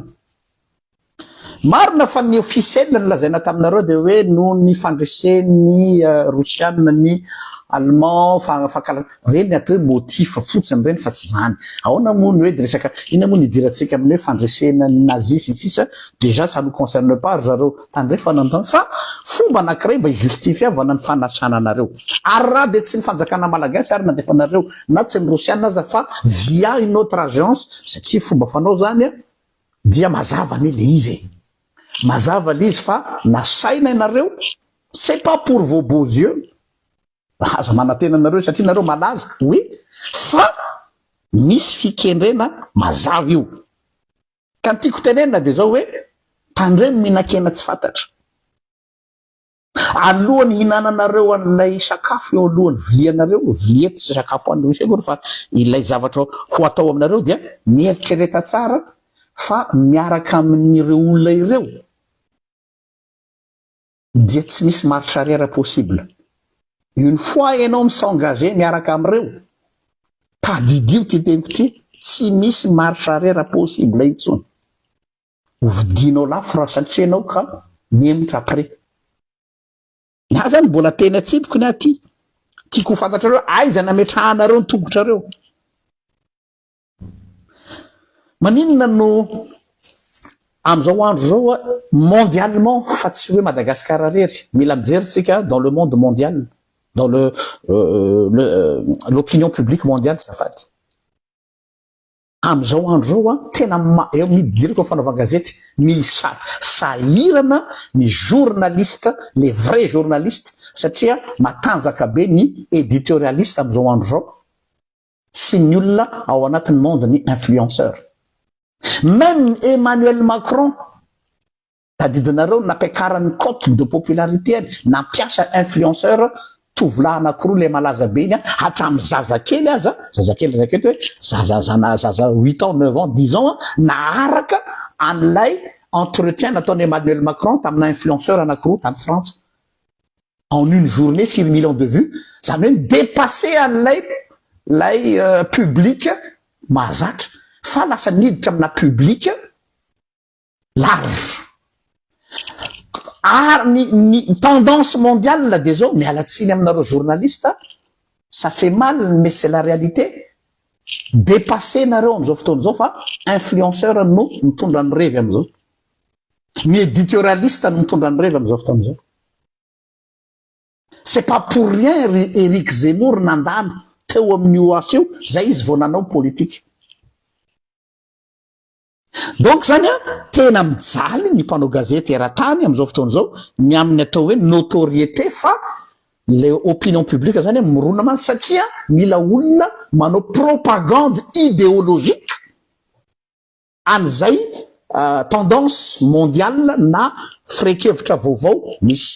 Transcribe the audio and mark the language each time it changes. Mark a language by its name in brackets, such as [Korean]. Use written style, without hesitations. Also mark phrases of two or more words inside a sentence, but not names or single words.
[Malagasy] Marina fa ny officiel nilazaina taminareo de hoe no ny fandresen'ny Rosiana ny Allemand reny atao hoe motif fotsiny reny fa tsy zany. Ahoana moa ny hoe de resaka ina moa ny idirantsika amin'ny hoe fandresena ny nazisme sisa, [French] déjà ça nous concerne pas [Malagasy] zareo tandrefa nanotany fa fomba anankiray mba hijustifiavana ny fanasana anareo. Ary raha de tsy ny fanjakana malagasy ary nandefa anareo na tsy ny Rosiana aza fa [French] via une autre agence [Malagasy] satria fomba fanao zany dia mazava ny le izy. Mazava l'izy fa nasaina ianareo, [French] c'est pas pour vos beaux yeux. [Malagasy] Aza manatena anareo satria nareo malaza, oui, fa misy fikendrena mazava io. Ka ny tiako tenenina de zao hoe tandremo mihinan-kena tsy fantatra. Alohan'ny hinananareo an'ilay sakafo eo alohan'ny vilianareo, vilia tsy sakafo any misy akory fa ilay zavatra ho atao aminareo dia mieritrereta tsara fa miaraka amin'ireo olona ireo dia tsy misy [French] marche arrière possible. Une fois [Malagasy] ianao s'engager miaraka am'ireo, tadidio ty teniko ty, tsy misy [French] marche arrière possible [Malagasy] intsony. Hovidinao lafo raha satria ianao ka miemotra après. Na zany mbola tena tsipiko ny aty. Tiako fantatrareo aiza nametrahanareo ny tongotrareo. Maninona no am'izao andro zao mondialement fa tsy hoe Madagascar rery, mila mijeritsika [French] dans le monde mondial, dans l'opinion publique mondiale [Malagasy] zafady. Am'izao andro zao tena eo midiriko fanaova gazety sahirana ny journaliste, [French] les vrais journalistes [Malagasy] satria matanjaka be ny éditorialiste am'izao andro zao sy ny olona ao anatin'ny monde ny influenceur. Même Emmanuel Macron, tadidinareo nampiakarany [French] cote de popularité [Malagasy] nampiasa influenceur tovolahy anankiroa le malaza be iny hatramin'ny zazakely aza, zazakely raketo hoe zaza 8 ans, 9 ans, 10 ans naharaka an'ilay entretien nataony Emmanuel Macron tamina influenceur anankiroa tany France. [French] En une journée, 4 millions de vues, ça a même dépassé an'ilay public mahazatra. [Malagasy] Fa lasa niditra amina [French] public large. Ny tendance mondiale là des hommes, mais à la [Malagasy] tsiny aminareo [French] journaliste, ça fait mal, mais c'est la réalité. [Malagasy] Dépasser nareo am'izao fotoana zao fa influenceur no mitondra ny revy am'izao. Ny éditorialiste no mitondra ny revy am'izao fotoana zao. [French] C'est pas pour rien [Malagasy] Éric Zemmour nandalo teo amin'ny OAS io, zay izy vao nanao politique. Donc zany tena mijaly ny mpanao gazety eran-tany am'izao fotoana zao ny amin'ny atao hoe notoriété fa le opinion publique zany mirona man satria mila olona manao [French] propagande idéologique [Malagasy] an'izay [French] tendance mondiale [Malagasy] na firaikevitra vaovao misy.